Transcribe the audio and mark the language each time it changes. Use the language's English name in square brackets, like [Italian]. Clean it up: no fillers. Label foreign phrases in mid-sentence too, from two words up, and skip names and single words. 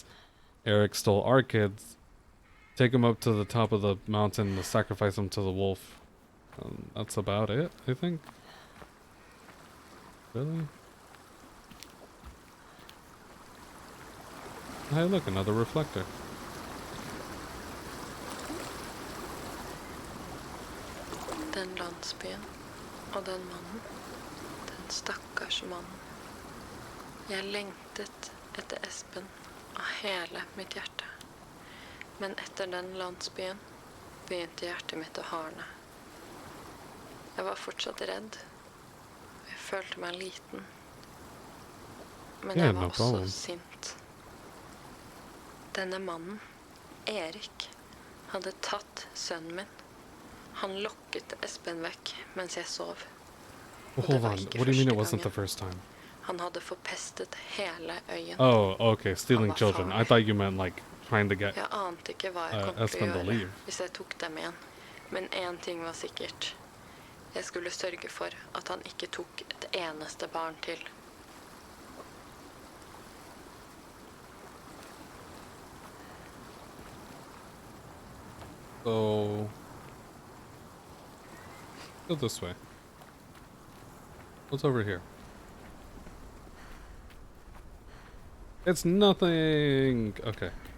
[English] Eric stole our kids. Take him up to the top of the mountain to sacrifice him to the wolf. That's about it, I think. Really? Hey, look, another reflector. [Norwegian] Den landsbyen og den mannen. Den stakkars mannen. Jeg lengtet etter Espen av hele mitt hjerte. Men etter den landsbyen begynte hjertet mitt å hardne. Jeg var fortsatt redd. Jeg følte meg liten. Men [English] Yeah, [Norwegian] jeg var [English] no [Norwegian] også [English] problem. [Norwegian] sint. Denne mannen, Erik, hadde tatt sønnen min. Han lokket Espen vekk mens jeg sov. [English] Well, [Norwegian] det [English] hold [Norwegian] var on. ikke [English] What do you mean it [Norwegian] første [English] wasn't the [Norwegian] gangen. [English] first time? [Norwegian] Han hadde forpestet hele øyen. [English] Oh, okay, stealing [Norwegian] var [English] children. I [Norwegian] farlig. [English] thought you meant like trying to get. [Norwegian] Jeg ante ikke hva jeg kom til [English] Espen [Norwegian] å [English] to [Norwegian] gjøre [English] leave. [Norwegian] hvis jeg tok dem igjen. Men én ting var sikkert. Jeg skulle sørge for at han ikke tok et eneste barn til. [English] So go this way. What's over here? It's nothing. Okay.